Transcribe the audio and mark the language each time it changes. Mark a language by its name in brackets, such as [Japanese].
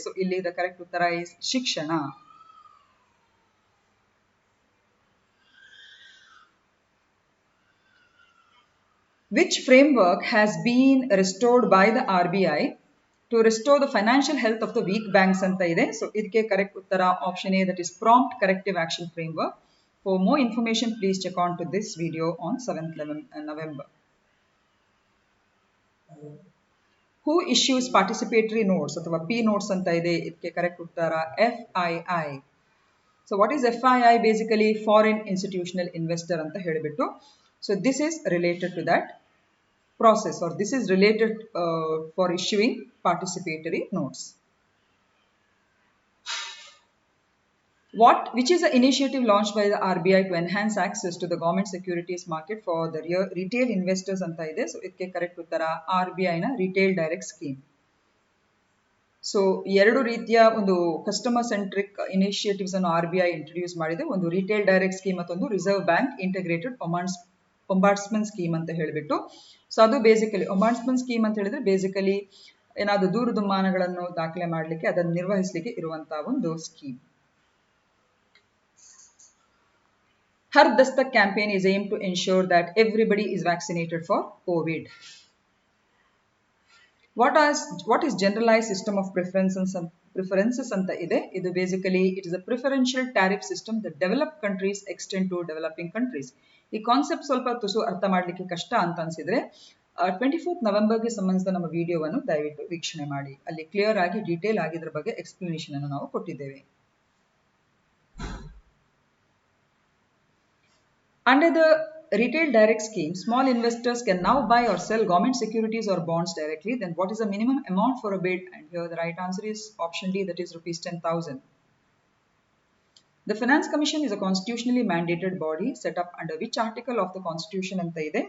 [Kannada] So ಇಲ್ಲಿ the correct ಉತ್ತರ is ಶಿಕ್ಷಣ. [English] Which framework has been restored by the RBI to restore the financial health of the weak banks [Kannada] ಅಂತ ಇದೆ. So ಇದಕ್ಕೆ correct ಉತ್ತರ option A, that is prompt corrective action framework. [English] For more information please check on to this video on 7th November. Who issues participatory notes ಅಥವಾ P notes [Kannada] ಅಂತ ಇದೆ. ಇದಕ್ಕೆ correct ಉತ್ತರ FII. [English] So what is FII? [Kannada] Basically foreign institutional investor ಅಂತ ಹೇಳಿಬಿಟ್ಟು. [English] So this is related to that process, or this is related for issuing participatory notes. Which is the initiative launched by the RBI to enhance access to the government securities market for the retail investors [Kannada] ಅಂತ ಇದೆ. So ಇದಕ್ಕೆ correct ಉತ್ತರ RBI ನ retail direct scheme. So 2 ರೀತಿಯ ಒಂದು customer centric initiatives ಅನ್ನು RBI introduce ಮಾಡಿದೆ. ಒಂದು ರಿಟೇಲ್ ಡೈರೆಕ್ಟ್ ಸ್ಕೀಮ್, ಮತ್ತೊಂದು ರಿಸರ್ವ್ ಬ್ಯಾಂಕ್ ಇಂಟಿಗ್ರೇಟೆಡ್ ಒಂಬಾರ್ಡ್ಸ್ಮನ್ ಸ್ಕೀಮ್ ಅಂತ ಹೇಳಿಬಿಟ್ಟು. ಸೊ ಅದು ಬೇಸಿಕಲಿ ಒಂಬಾರ್ಡ್ಸ್ಮನ್ ಸ್ಕೀಮ್ ಅಂತ ಹೇಳಿದ್ರೆ ಬೇಸಿಕಲಿ ಏನಾದರೂ ದೂರದುಮ್ಮಾನಗಳನ್ನು ದಾಖಲೆ ಮಾಡಲಿಕ್ಕೆ ಅದನ್ನು ನಿರ್ವಹಿಸಲಿಕ್ಕೆ ಇರುವಂತಹ ಒಂದು scheme. [English] Har Dastak campaign is aimed to ensure that everybody is vaccinated for COVID. What is generalized system of preferences [Kannada] anta ide. [English] Idu basically it is a preferential tariff system that developed countries extend to developing countries. [Kannada] ಈ concept ಸ್ವಲ್ಪ ತುಸು ಅರ್ಥ ಮಾಡಲಿಕ್ಕೆ ಕಷ್ಟ ಅಂತ ಅನ್ಸಿದ್ರೆ 24th ನವೆಂಬರ್ಗೆ ಸಂಬಂಧಿಸಿದ ನಮ್ಮ ವಿಡಿಯೋವನ್ನು ದಯವಿಟ್ಟು ವೀಕ್ಷಣೆ ಮಾಡಿ. ಅಲ್ಲಿ ಕ್ಲಿಯರ್ ಆಗಿ ಡೀಟೇಲ್ ಆಗಿ ಇದರ ಬಗ್ಗೆ ಎಕ್ಸ್ಪ್ಲನೇಷನ್ ಅನ್ನು ನಾವು ಕೊಟ್ಟಿದ್ದೇವೆ. [English] Under the retail direct scheme, small investors can now buy or sell government securities or bonds directly. Then what is the minimum amount for a bid? And here the right answer is option D, that is rupees 10,000. The Finance Commission is a constitutionally mandated body set up under which article of the Constitution [Kannada] anta ide.